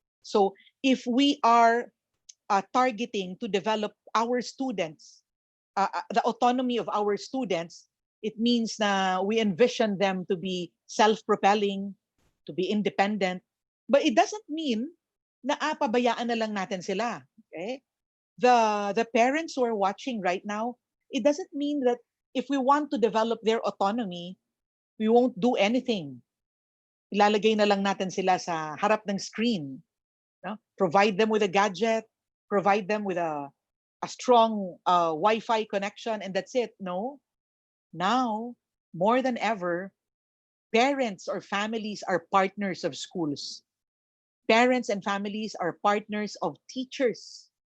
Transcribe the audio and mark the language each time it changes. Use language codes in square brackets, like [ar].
[en] So if we are targeting to develop our students, the autonomy of our students, it means na we envision them to be self-propelling, to be independent. But it doesn't mean [tl] na pabayaan na lang natin sila. [en] Okay? The parents who are watching right now, it doesn't mean that if we want to develop their autonomy, we won't do anything. [tl] Ilalagay na lang natin sila sa harap ng screen. [en] No? Provide them with a gadget, provide them with a strong Wi-Fi connection, and that's it. No. Now, more than ever, parents or families are partners of schools. Parents and families are partners of teachers.